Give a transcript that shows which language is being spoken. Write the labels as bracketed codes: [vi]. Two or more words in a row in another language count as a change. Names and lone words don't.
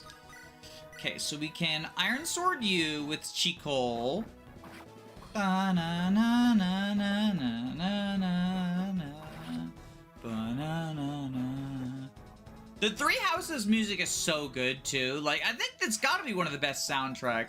[en] Okay, so we can iron sword you with Chikol. Ba-na-na-na-na-na-na-na-na. Ba-na-na-na. The Three Houses music is so good, too. Like, I think it's gotta be one of the best soundtracks.